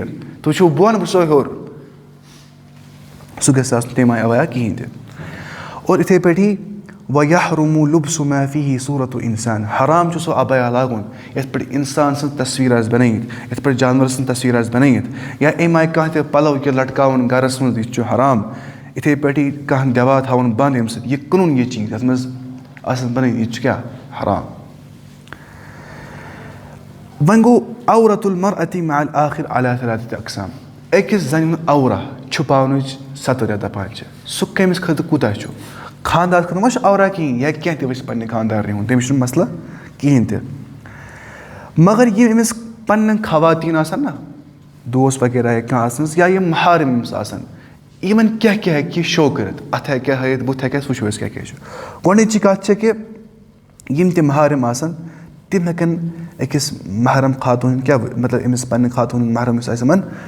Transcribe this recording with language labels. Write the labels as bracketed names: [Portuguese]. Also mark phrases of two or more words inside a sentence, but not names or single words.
[Kashmiri] تُہۍ چھُو بۄن بہٕ چھُسو ہیوٚر سُہ گژھِ آسُن تَمہِ آیہِ اَوَیا کِہیٖنۍ تہِ اور یِتھَے پٲٹھی [Arabic] وَیَحرُمُ لُبسُ مَا فیٖہِ صوٗرَتُ اِنسان [Kashmiri] حرام چھُ سُہ اَبَیا لاگُن یَتھ پٮ۪ٹھ اِنسان سٕنٛز تصویٖر آسہِ بَنٲیِتھ یِتھ پٲٹھۍ جانوَر سٕنٛز تصویٖر آسہِ بَنٲیِتھ یا اَمہِ آیہِ کانٛہہ تہِ پَلَو کہِ لَٹکاوُن گَرَس منٛز یہِ تہِ چھُ حرام یِتھَے پٲٹھی کانٛہہ دٮ۪وا تھاوُن بنٛد ییٚمہِ سۭتۍ یہِ کٕنُن یہِ چیٖز یَتھ منٛز آسان بَنٲیِتھ یہِ تہِ چھُ کیٛاہ حرام وۄنۍ گوٚو [Arabic] عورتُ المرأةِ مع الآخر علی ثلاثة اقسام [Kashmiri] أکِس زَنہِ ہُنٛد عورا چھُپاونٕچ سَتر یَتھ دَپان چھِ سُہ کٔمِس خٲطرٕ کوٗتاہ چھُ خانٛدار خٲطرٕ ما چھُ عورا کِہیٖنۍ یا کینٛہہ تہِ وٕچھِ پنٛنہِ خانٛدارنٕے ہُنٛد تٔمِس چھُنہٕ مَسلہٕ کِہیٖنۍ تہِ مگر یِم أمِس پنٛنٮ۪ن خواتیٖن آسان نہ دوس وغیرہ ہیٚکہِ کانٛہہ آسنَس یا یِم مہارِم أمِس آسان یِمَن کیٛاہ کیٛاہ ہیٚکہِ یہِ شو کٔرِتھ اَتھٕ ہیٚکہِ ہٲیِتھ بُتھ ہیٚکٮ۪س وٕچھو أسۍ کیٛاہ کیٛاہ چھُ گۄڈٕنِچی کَتھ چھےٚ کہِ یِم تہِ مہارِم آسان تِم ہٮ۪کَن أکِس محرم خاتوٗن کیٛاہ مطلب أمِس پنٛنہِ خاتوٗن ہُنٛد محرم یُس آسہِ یِمَن